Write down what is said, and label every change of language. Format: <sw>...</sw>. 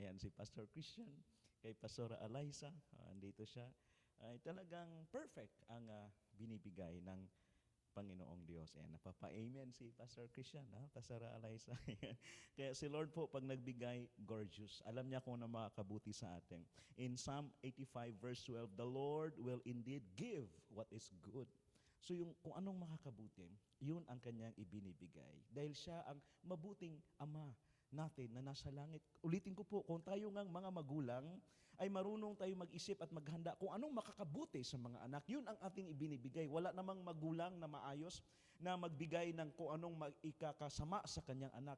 <tl>Ayan, si Pastor Christian, kay Pastor Eliza, andito siya, ay talagang perfect ang binibigay ng Panginoong Diyos. Ayan, napapa-amen si Pastor Christian, Pastor Eliza. Kaya si Lord po, pag nagbigay, gorgeous. Alam niya kung ano makakabuti sa atin.</tl> <en>In Psalm 85 verse 12, the Lord will indeed give what is good.</en> <tl>So yung kung anong makakabuti, yun ang kanyang ibinibigay. Dahil siya ang mabuting ama natin na nasa langit. Ulitin ko po, kung tayo ngang mga magulang, ay marunong tayo mag-isip at maghanda kung anong makakabuti sa mga anak. Yun ang ating ibinibigay. Wala namang magulang na maayos na magbigay ng kung anong ikakasama sa kanyang anak.</tl>